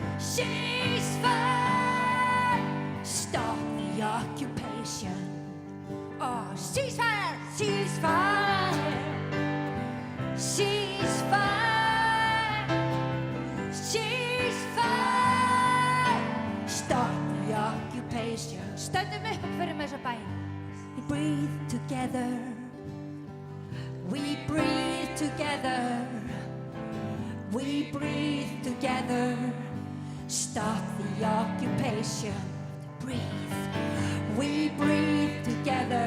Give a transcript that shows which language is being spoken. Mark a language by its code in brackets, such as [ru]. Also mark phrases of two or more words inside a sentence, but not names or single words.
[en] Ceasefire, stop the occupation. Oh, ceasefire, ceasefire, ceasefire, ceasefire, stop the occupation. [is] Stöndum upp fyrir með þessa bæn. [en] We breathe together, we breathe together, we breathe together. Stop the occupation. Breathe. We breathe together.